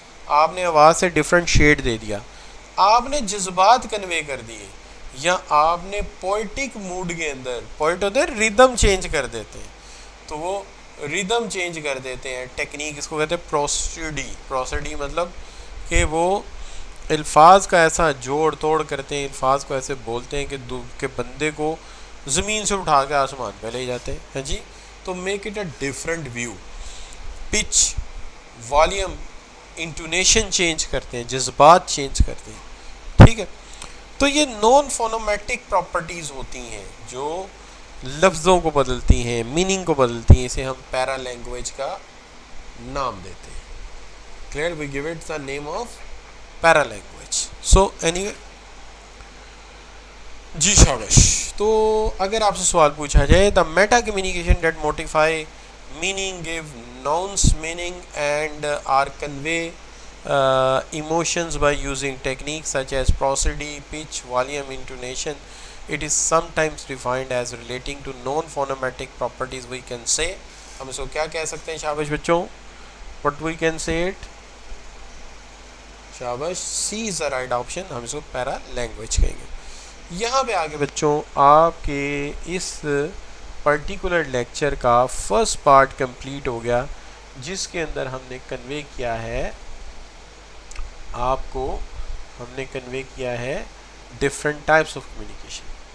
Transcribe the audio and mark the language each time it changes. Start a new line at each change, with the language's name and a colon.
Urdu: آپ نے آواز سے ڈفرینٹ شیڈ دے دیا، آپ نے جذبات کنوے کر دیے، یا آپ نے پوئٹک موڈ کے اندر، پوئٹ ہوتے ہیں ریدم چینج کر دیتے ہیں، تو وہ ریدم چینج کر دیتے ہیں. ٹیکنیک اس کو کہتے ہیں پروسیڈی. پروسیڈی مطلب کہ وہ الفاظ کا ایسا جوڑ توڑ کرتے ہیں، الفاظ کو ایسے بولتے ہیں کہ بندے کو زمین سے اٹھا کے آسمان پہ لے جاتے ہیں. ہاں جی، تو
English: Make it a different view.
Urdu: Pitch, volume, intonation change کرتے ہیں، جذبات چینج کرتے ہیں. ٹھیک ہے، تو یہ نان فونومیٹک پراپرٹیز ہوتی ہیں جو لفظوں کو بدلتی ہیں، میننگ کو بدلتی ہیں. اسے ہم پیرا لینگویج کا نام دیتے ہیں.
English: Clear? We give it the name of paralanguage. So anyway
Urdu: جی شابش. تو اگر آپ سے سوال پوچھا جائے،
English: The meta communication that modify meaning, give nuance meaning and or convey emotions by using techniques such as prosody, pitch, volume, intonation. It is sometimes defined as relating to non-phonetic properties. We can say,
Urdu: ہم اس کو کیا کہہ سکتے ہیں شابش بچوں؟
English: What we can say it?
Urdu: شابش،
English: C is the right option.
Urdu: ہم اس کو پیرا language کہیں گے. یہاں پہ آگے بچوں آپ کے اس پرٹیکولر لیکچر کا فرسٹ پارٹ کمپلیٹ ہو گیا، جس کے اندر ہم نے کنوے کیا ہے، آپ کو ہم نے کنوے کیا ہے ڈفرینٹ ٹائپس آف کمیونیکیشن.